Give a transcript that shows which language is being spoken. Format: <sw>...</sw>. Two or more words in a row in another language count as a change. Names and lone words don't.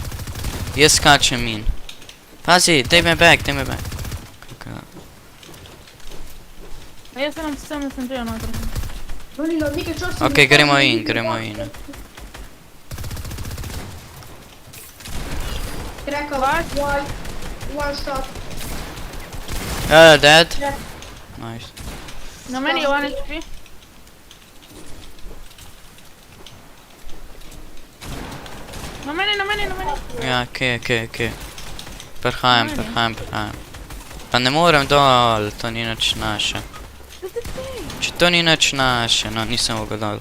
<sl>Jaz skačem in. Pazi, daj me back. Kako? A jaz sem že noter. Meni na nekaj časa... Okej, gremo in. Kreka,</sl> <en>one shot. Dead. Nice.</en> <sl>Na meni je 1 HP. Na meni. Ja, okej. Prehajam. Pa ne morem dol, to ni nič naše. Če to ni nič naše, no nisem mogel dol.</sl>